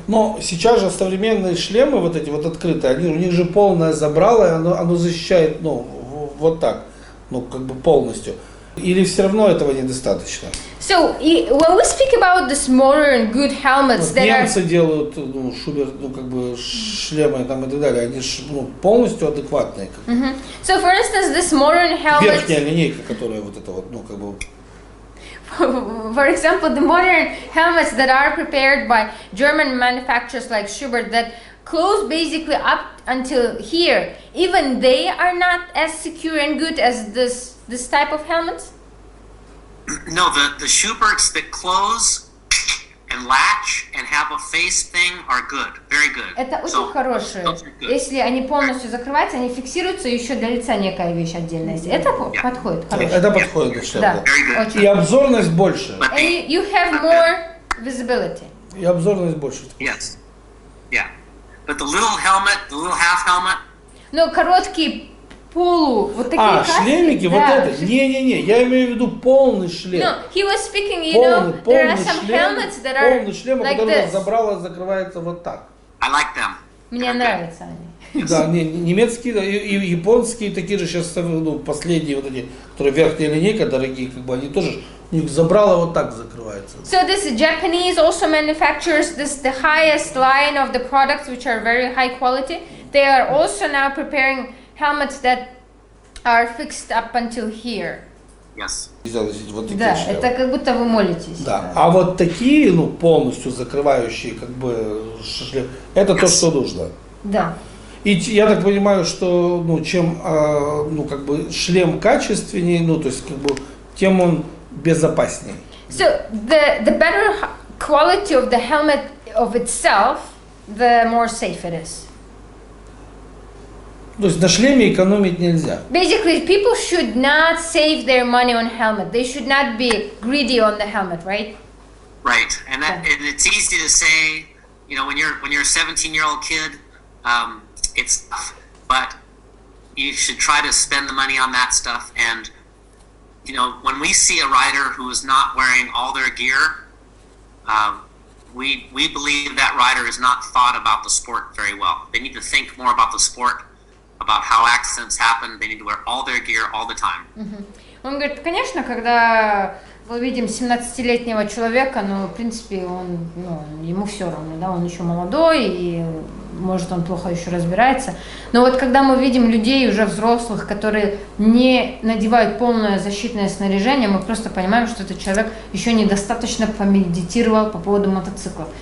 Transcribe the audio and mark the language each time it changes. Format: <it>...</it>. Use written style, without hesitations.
<ru>Но сейчас же современные шлемы, вот эти вот открытые, у них же полное забрало, и оно защищает, вот так, как бы полностью. Или все равно этого недостаточно?</ru> <en>So, when we speak about this modern good helmets that are...</en> <ru>Немцы делают, Шубер, как бы шлемы там и так далее, они полностью адекватные.</ru> <en>So, for instance, this modern helmet...</en> <ru>Верхняя линейка, которая вот это вот, как бы...</ru> <en>For example, the modern helmets that are prepared by German manufacturers like Schubert that close basically up until here, even they are not as secure and good as this type of helmets? No, the Schuberts that close and latch and have a face thing are good, very good.</en> <ru>Это очень хорошие. Если они полностью закрываются, они фиксируются, еще для лица некая вещь отдельная есть. Это подходит, хорошо. Это подходит для шлема. Да, очень. И обзорность больше.</ru> <en>And you have more visibility.</en> <ru>И обзорность больше.</ru> <en>Yes. Yeah. But the little helmet, the little half helmet.</en> <ru>Но короткие вот такие каски. Шлемики, да. вот это. Не, я имею в виду полный шлем.</ru> <en>No, he was speaking, you know, there are some helmets that are</en> <ru>полный шлем,</ru> <en>like</en> <ru>который</ru> <en>this.</en> <ru>забрало закрывается вот так.</ru> <en>I like them.</en> <ru>Мне нравятся они. Да, немецкие и японские такие же сейчас, последние вот эти, которые верхняя линейка, дорогие, как бы они тоже, у них забрало вот так закрывается.</ru> <en>So this Japanese also manufactures the highest line of the products, which are very high quality. They are also now preparing helmets that are fixed up until here. Yes.</en> <ru>Вот такие Да, шлемы. это как будто вы молитесь. Да. А вот такие, полностью закрывающие, как бы, шлем, это то, что нужно. Да. И я так понимаю, что, чем, как бы, шлем качественнее, то есть, как бы, тем он безопаснее.</ru> <en>So the better quality of the helmet of itself, the more safe it is.</en> <ru>То есть на шлеме экономить нельзя.</ru> <en>Basically, people should not save their money on helmet. They should not be greedy on the helmet, right? Right, and it's easy to say, when you're a 17-year-old kid, it's tough, but you should try to spend the money on that stuff. And when we see a rider who is not wearing all their gear, we believe that rider has not thought about the sport very well. They need to think more about the sport, about how accidents happen. They need to wear all their gear all the time.</en> <ru>Он говорит, конечно, когда мы видим 17-летнего человека, в принципе, ему все равно, да, он еще молодой, и может он плохо еще разбирается. Но вот когда мы видим людей уже взрослых, которые не надевают полное защитное снаряжение, мы просто понимаем, что этот человек еще недостаточно помедитировал по поводу мотоциклов.</ru>